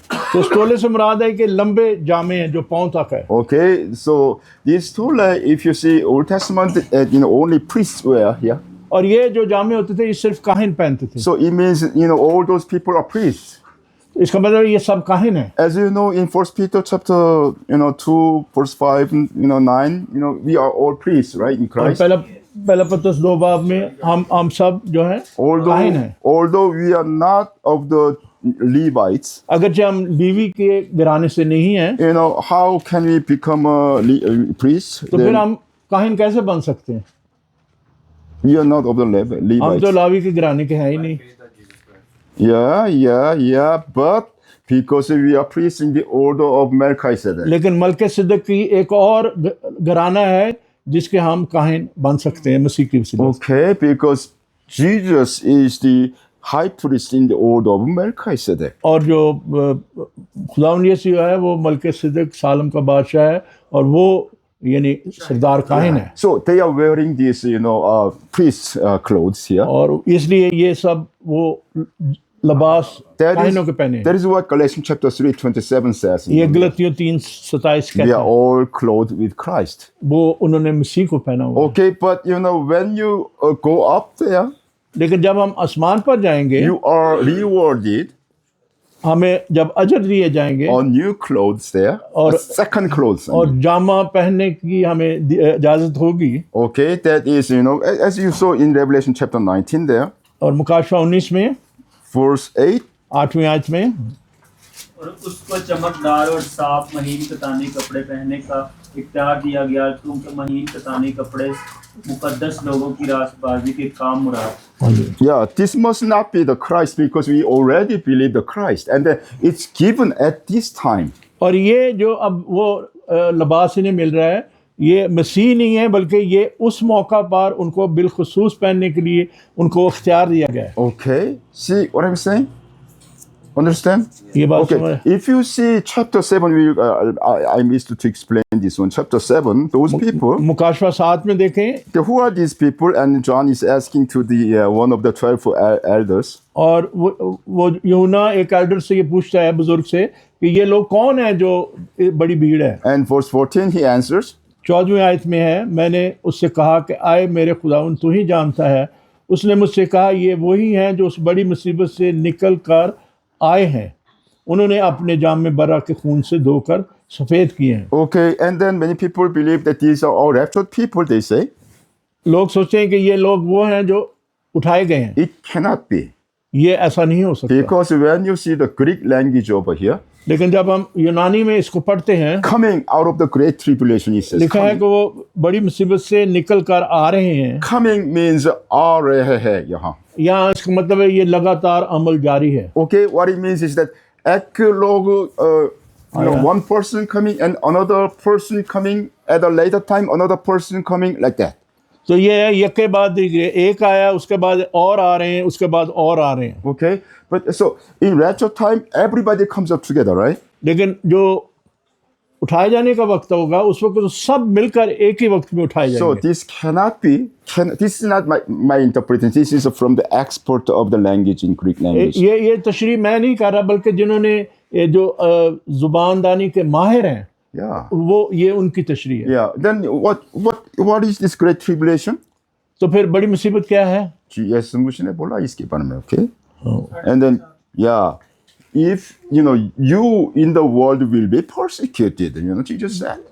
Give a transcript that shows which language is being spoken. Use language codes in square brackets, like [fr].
[hi] तो स्टोले से मुराद है कि लंबे जामे हैं जो पाँव तक है. [en] Okay, so this stole, if you see Old Testament, only priests wear here. [hi] और ये जो जामे होते थे ये सिर्फ काहिन पहनते थे. [en] So it means all those people are priests. [hi] इसका मतलब ये सब काहिन है. [en] As you know, in 1 Peter chapter 2 verse 5 9, we are all priests, right, in Christ. [hi] और पहला पत्रस 2 बाब में हम सब जो हैं काहिन हैं. [en] Although we are not of the Levites, [hi] अगरचे हम लीवी के घराने से नहीं हैं, [en] how can we become a priest? [hi] तो फिर हम काहिन कैसे बन सकते हैं? [en] We are not of the Levites. [hi] हम तो लावी के घराने के हैं ही नहीं. [en] Yeah, but because we are priests in the order of Melchizedek. [hi] लेकिन मलके सिद्दीक की एक और घराना है जिसके हम काहिन बन सकते हैं मसीह की वसीले से. [en] Okay, because Jesus is the high priest in the order of Melchizedek. [hi] और जो खुदावंद यीशु है वो मलके सिद्दीक सालम का बादशाह है और वो यानी सरदार काहिन है. [en] So they are wearing these priest clothes here. [hi] और इसलिए ये सब वो लिबास काहिनों के पहने. [en] That is what Galatians chapter 3:27 says. [hi] ये गलतियों 3:27 कहते [en] We are [hi] हैं. [en] all clothed with Christ. [hi] वो उन्होंने मसीह को पहना हुआ. [en] Okay, but when you go up there, [hi] लेकिन जब हम आसमान पर जाएंगे [en] you are rewarded [hi] हमें जब अजर दिए जाएंगे [en] on new clothes there, [hi] और [en] second clothes. [hi] और जामा पहनने की हमें इजाजत होगी. [en] Okay, that is as you saw in Revelation chapter 19 there. [hi] और मुकाशवा 19 में [en] Verse 8. [hi] 8वीं आयत में और उसको चमकदार और साफ महीन कतानी कपड़े पहनने का इख्तियार दिया गया क्योंकि महीन कतानी कपड़े मुकद्दस लोगों की रासबाजी के काम मुराद. [en] Yeah, this must not be the Christ because we already believe the Christ and it's given at this time. [hi] और ये जो अब वो लिबास इन्हें मिल रहा है ये मसीह नहीं है बल्कि ये उस मौका पर उनको बिलखुसूस पहनने के लिए उनको इख्तियार दिया गया है. [en] Okay, see what I'm saying? Understand? [hi] ये बात [en] Okay, [hi] समझ [en] if you see chapter 7, I missed to explain this one. Chapter 7, those people, [hi] मुकाशवा 7 में देखें [en] who are these people? And John is asking to the one of the 12 elders. [hi] और वो यूहन्ना एक Elder से ये पूछता है, बुजुर्ग से, कि ये लोग कौन है जो बड़ी भीड़ है। [en] And verse 14, he answers, [hi] 14वीं आयत में है, मैंने उससे कहा कि आए मेरे खुदावन तू ही जानता है। उसने मुझसे कहा ये वही हैं जो उस बड़ी मुसीबत से निकल कर आए हैं, उन्होंने अपने जामे बरा के खून से धोकर सफ़ेद किए हैं। [en] okay, and then many people believe that these are all raptured people, they say. [hi] लोग सोचते हैं कि ये लोग वो हैं जो उठाए गए हैं। [en] It cannot be. [hi] ये ऐसा नहीं हो सकता, [en] Because when you see the Greek language over here, [hi] लेकिन जब हम यूनानी में इसको पढ़ते हैं, [en] coming out of the great tribulation, it says. [hi] लिखा है कि वो बड़ी मुसीबत से निकल कर आ रहे हैं। [en] Coming means [hi] आ रहे हैं यहाँ. यहाँ इसका मतलब है ये लगातार अमल जारी है। [en] Okay, what it means is that [hi] एक लोग, [en] one person coming and another person coming at a later time, another person coming like that. [hi] तो ये है एक के बाद एक आया, उसके बाद और आ रहे हैं, उसके बाद और आ रहे हैं। [en] Okay, but so in rapture time, everybody comes up together, right? [hi] लेकिन जो उठाए जाने का वक्त होगा उस वक्त तो सब मिलकर एक ही वक्त में उठाए [en] So [hi] जाएंगे। [en] this cannot be. This is not my interpretation. This is from the expert of the language in Greek language. [hi] ये तशरीह मैं नहीं कर रहा, बल्कि जिन्होंने ये जो जुबानदानी के माहिर हैं, [en] Yeah, [hi] वो ये उनकी तशरीह है। [en] yeah. Then what is this great tribulation? [hi] तो फिर बड़ी मुसीबत क्या है? Jesus मुझे ने बोला इसके बारे में, okay? [en] And then yeah, if you in the world will be persecuted, Jesus said.